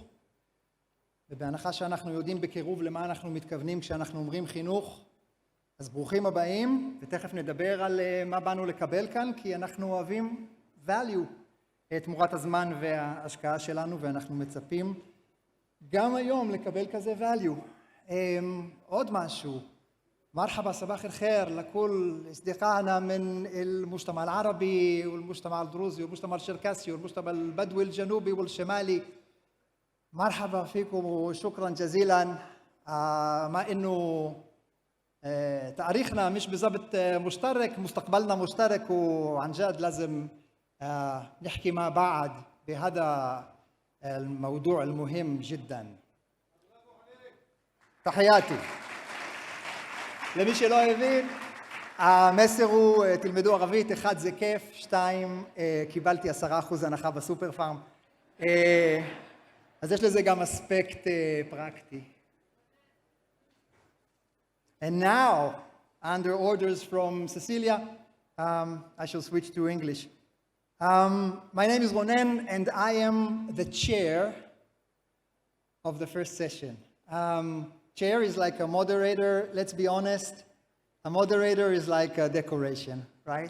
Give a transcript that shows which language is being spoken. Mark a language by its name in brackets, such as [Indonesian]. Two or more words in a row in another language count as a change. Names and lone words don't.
[Hebrew] ובהנחה שאנחנו יודעים בקירוב למה אנחנו מתכוונים כשאנחנו אומרים חינוך, אז ברוכים הבאים, ותכף נדבר על מה באנו לקבל כאן, כי אנחנו אוהבים value, תמורת הזמן וההשקעה שלנו, ואנחנו מצפים גם היום לקבל כזה value. עוד משהו, [Arabic] مرحبا صباح الخير لكل اصدقائنا من المجتمع العربي والمجتمع الدروزي والمجتمع الشركسي والمجتمع البدوي الجنوبي والشمالي. مرحبا فيكم وشكرا جزيلا. ما انه تاريخنا مش بالضبط مشترك، مستقبلنا مشترك، وعن جد لازم نحكي مع بعض بهذا الموضوع المهم جدا. تحياتي. [Hebrew] למי שלא הבין, המסר הוא תלמדו ערבית, 1 זה כיף, 2 קיבלתי 10% הנחה בסופר פארם. אז יש לזה גם אספקט פרקטי. [English] And now, under orders from Cecilia, I shall switch to English. My name is Ronen, and I am the chair of the first session. Chair is like a moderator. Let's be honest, a moderator is like a decoration, right?